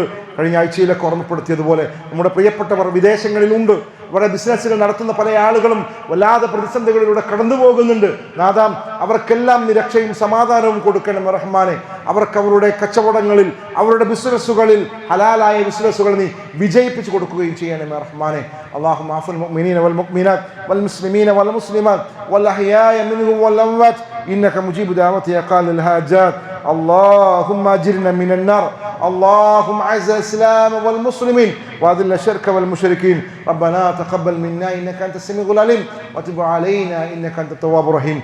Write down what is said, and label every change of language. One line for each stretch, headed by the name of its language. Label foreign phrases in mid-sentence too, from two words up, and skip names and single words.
Malayalam: കഴിഞ്ഞ ആഴ്ചയിലൊക്കെ ഓർമ്മപ്പെടുത്തിയതുപോലെ നമ്മുടെ പ്രിയപ്പെട്ടവർ വിദേശങ്ങളിലുണ്ട്. അവരുടെ ബിസിനസ്സുകൾ നടത്തുന്ന പല ആളുകളും വല്ലാതെ പ്രതിസന്ധികളിലൂടെ കടന്നു പോകുന്നുണ്ട്. നാദാം, അവർക്കെല്ലാം നീ രക്ഷയും സമാധാനവും കൊടുക്കണം റഹ്മാനെ. അവർക്ക് അവരുടെ കച്ചവടങ്ങളിൽ, അവരുടെ ബിസിനസ്സുകളിൽ, ഹലാലായ ബിസിനസ്സുകൾ നീ വിജയിപ്പിച്ചു കൊടുക്കുകയും ചെയ്യണം റഹ്മാനെ.
Arabic: اللهم اعف المؤمنين والمؤمنات والمسلمين والمسلمات والأحياء منهم والأموات إنك مجيب دعوة يا قاضي الحاجات. اللهم أجرنا من النار. اللهم أعز الإسلام والمسلمين وأذل الشرك والمشركين. ربنا تقبل منا إنك أنت السميع العليم وتب علينا إنك أنت التواب الرحيم.